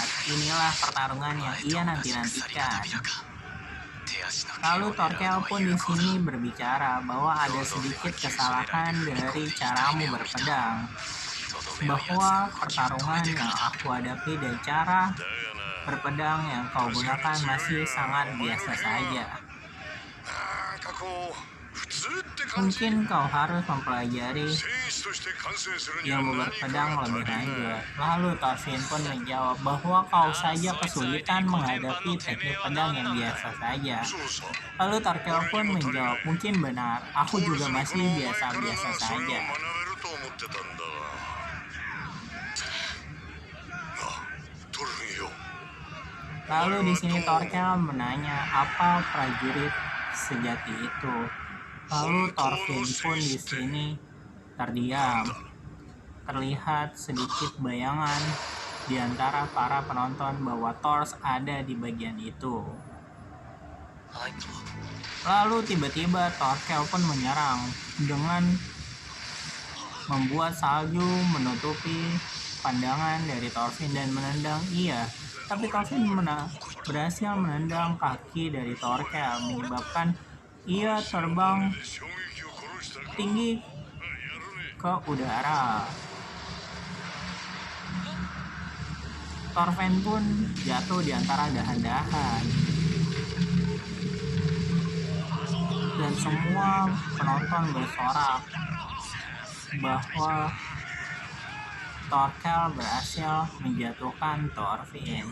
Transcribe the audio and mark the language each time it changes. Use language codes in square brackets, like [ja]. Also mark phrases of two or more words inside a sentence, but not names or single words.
[id] Inilah pertarungan yang ia nanti-nantikan. Lalu Torkel pun di sini berbicara bahwa ada sedikit kesalahan dari caramu berpedang, bahwa pertarungan yang aku hadapi dan cara berpedang yang kau gunakan masih sangat biasa saja. [ja] こう普通って感じ。 [id] Mungkin kau harus mempelajari [ja] 戦士として観戦するには [id] ilmu [ja] 何か [id] berpedang [ja] が [id] lebih [ja] 足りる。 [id] lanjut. Lalu Thorfinn pun menjawab bahwa kau saja kesulitan menghadapi teknik pedang yang biasa saja. [ja] そうさ。 [id] Lalu Thorkel pun menjawab, mungkin benar, aku juga masih biasa-biasa [ja] それ [id] saja. [ja] を学べると思ってたんだが。トルフィンよ。 [id] Lalu di sini Thorkel menanya apa prajurit sejati itu. Lalu Thorfinn pun di sini terdiam. Terlihat sedikit bayangan di antara para penonton bahwa Thor ada di bagian itu. Lalu tiba-tiba Thorkel pun menyerang dengan membuat salju menutupi pandangan dari Thorfinn dan menendang ia. Tapi Thorfinn berhasil menendang kaki dari Thorkel, menyebabkan ia terbang [ja] 衝撃を殺したか。 [id] tinggi [ja] やるね。 [id] ke udara. Thorfinn pun jatuh di antara dahan-dahan. Dan semua penonton bersorak bahwa Thorkel berhasil menjatuhkan Thorfinn.